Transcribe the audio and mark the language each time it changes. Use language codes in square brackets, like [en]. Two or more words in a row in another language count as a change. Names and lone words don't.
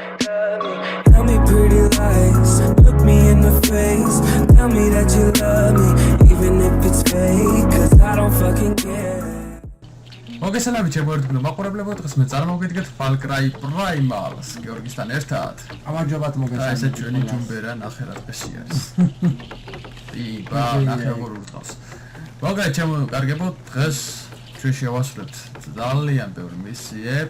[en] Tell me pretty lies, look me in the face. Tell me that you love me, even if it's fake, cause I don't fucking care. [ka] მოგესალმებით ჩემოერთგულო მაყურებლებო, დღეს მე წარმოვიდგეთ Far Cry Primal-ს გიორგისთან ერთად. გამარჯობათ მოგესალმებით. ეს ჩვენი ჯუმბერა ნახე რა წესი არის. იბა ნახე როგორ ურტყავს. მოგეთ ჩემო დღეს ჩვენ შევასრულებთ ძალიან ბევრი მისიებს.